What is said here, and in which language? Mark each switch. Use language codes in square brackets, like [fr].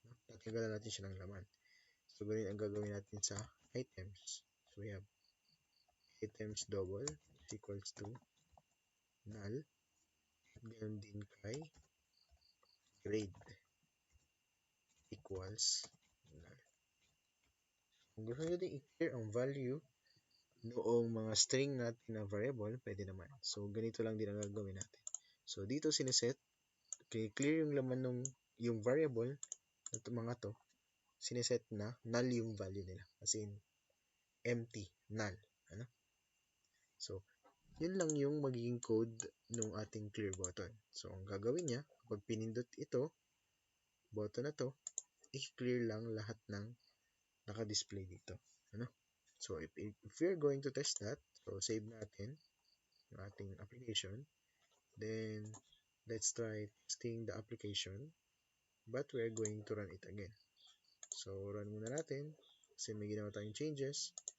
[tl] Tatanggalan natin siya ng laman. So, ganun ang gagawin natin sa items. [en] So, we have items double is equals to null. [tl] At ganun din kay grade equals null. Kung gusto nyo din i-clear ang value noong mga string natin na variable, pwede naman. So, ganito lang din ang gagawin natin. So, dito sineset, clear yung laman ng yung variable at mga to, sineset na null yung value nila. As in, empty, null. Ano? So, yun lang yung magiging code ng ating clear button. So, ang gagawin niya, kapag pinindot ito, button na to, i-clear lang lahat ng naka-display dito. Ano? [en] So, if we're going to test that, so [tl] save natin yung ating [en] application. Then, let's try testing the application. But we're going to run it again. [tl] So, run muna natin kasi may ginawa tayong changes.